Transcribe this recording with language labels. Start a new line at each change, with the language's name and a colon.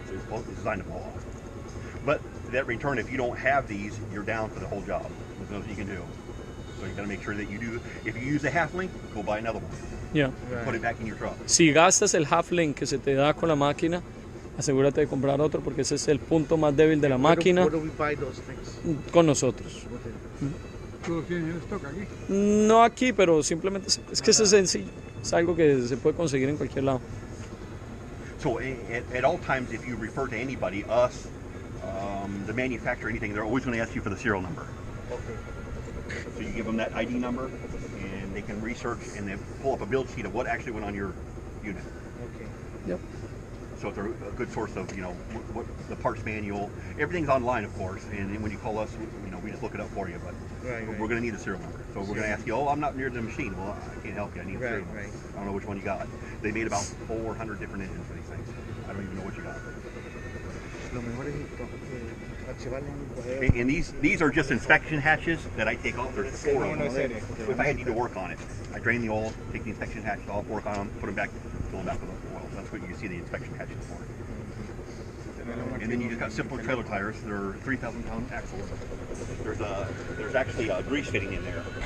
English: So it's designed to blow off. But that return, if you don't have these, you're down for the whole job. There's nothing you can do. So you got to make sure that you do. If you use a half link, go buy another one. Yeah. Put it back in your truck.
Spanish: Si gastas el half link que se te da con la máquina, asegúrate de comprar otro porque ese es el punto más débil de la máquina
English: Where do we buy those things?
Spanish: con nosotros. Tú lo tienes en stock aquí. No aquí, pero simplemente es que es sencillo. Es algo que se puede conseguir en cualquier lado.
English: So at all times, if you refer to anybody, us, the manufacturer, anything, they're always going to ask you for the serial number. Okay. So you give them that ID number, and they can research and then pull up a build sheet of what actually went on your unit. Okay. Yep. So it's a good source of, what the parts manual. Everything's online, of course, and then when you call us, we just look it up for you. But Right. we're going to need a serial number. So we're going to ask you, I'm not near the machine. Well, I can't help you. I need a serial number. Right. I don't know which one you got. They made about 400 different engines for these things. I don't even know what you got.
Spanish: Lo mejor es archivarlo en un correo.
English: And these are just inspection hatches that I take off. There's 4 of them. If I need to work on it, I drain the oil, take the inspection hatches off, work on them, put them back, fill them back with oil. That's what you see the inspection hatches for. And then you just got simple trailer tires. They're 3,000-pound axles. There's actually a grease fitting in there.